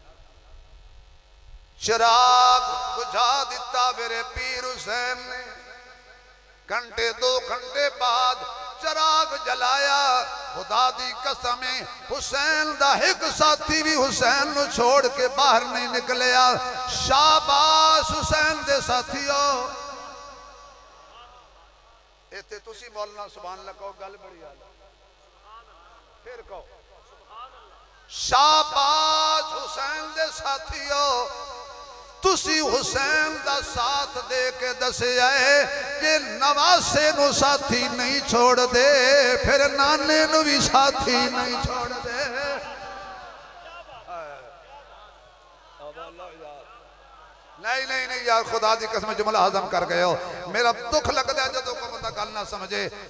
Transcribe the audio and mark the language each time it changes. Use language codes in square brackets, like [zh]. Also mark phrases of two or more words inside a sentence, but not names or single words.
[pa] چراغ بجھا دیتا میرے پیر حسین نے گھنٹے 2 گھنٹے بعد چراغ جلایا خدا دی قسم حسین دا ایک ساتھی بھی حسین نو چھوڑ کے باہر نہیں نکلیا شاباش حسین دے ساتھیو ایتھے تسی مولانا سبحان اللہ کہو گل بڑی آلہ پھر کہو شاباش حسین دے ساتھیو تسی حسین دا ساتھ دے کے دسے آئے کہ نواسے نو ساتھی نہیں چھوڑ دے پھر نانے نو بھی ساتھی نہیں چھوڑ دے نہیں یار خدا دی قسم جملہ ہضم کر گئے ہو میرا دکھ لگتا ہے جدوں کو بندہ گل نہ سمجھے